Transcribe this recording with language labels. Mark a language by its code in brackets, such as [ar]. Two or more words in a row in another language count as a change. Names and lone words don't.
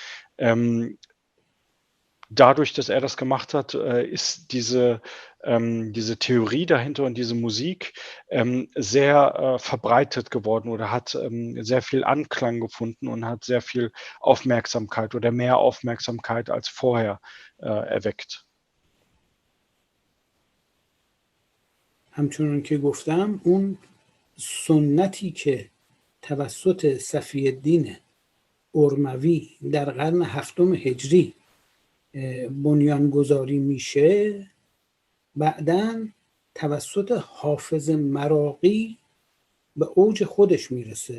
[de] dadurch, dass er das gemacht hat, ist diese Theorie dahinter und diese Musik sehr verbreitet geworden oder hat sehr viel Anklang gefunden und hat sehr viel Aufmerksamkeit oder mehr Aufmerksamkeit als vorher erweckt. [fa] همچنون که گفتم اون سنتی که توسط صفی‌الدین ارموی در قرن 7 هجری بنیانگذاری میشه، بعداً توسط حافظ مراغی به اوج خودش میرسه.